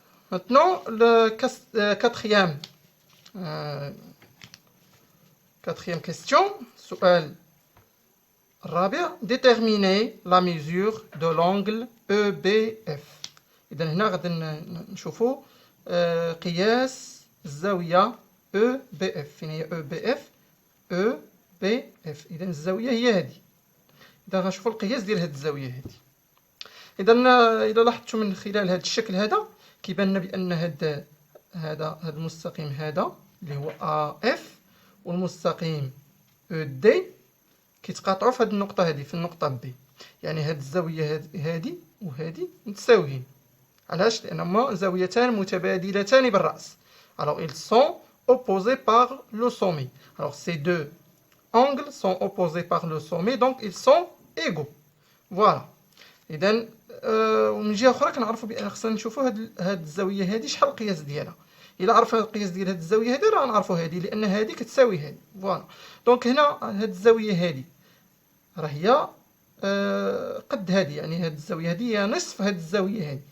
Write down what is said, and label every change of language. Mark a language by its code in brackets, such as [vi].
[fr] Maintenant, le quatrième question. [ar] سؤال الرابع. [fr] Déterminer la mesure de l'angle EBF. [ar] إذا هنا غادي نشوفوا قياس الزاوية EBF. فين هي EBF؟ EBF. إذا الزاوية هي هذه. إذا غنشوفوا القياس ديال هذه الزاوية هذه. إذا لاحظتوا من خلال هذا الشكل هذا كيبان لنا بأن هذا المستقيم هذا اللي هو AF والمستقيم ED كيتقاطعوا في هذه النقطة هذه، في النقطة B. يعني هذه الزاوية هذه وهذه متساويين. علاش؟ لأنهما زاويتان متبادلتان بالرأس. [fr] Alors ils sont opposés par le sommet. Alors ces deux angles sont opposés par le sommet, donc ils sont égaux. Voilà. [ar] إذا ومن جهة أخرى كنعرفوا بأن خصنا نشوفوا هاد الزاوية هذه شحال القياس ديالها. إلا عرفنا القياس ديال هاد الزاوية هذه راه نعرفوا هذه، لأن هذه كتساوي هذه. فوالا. دونك هنا هاد الزاوية هذه راه هي قد هذه، يعني هاد الزاوية هذه هي نصف هاد الزاوية هذه.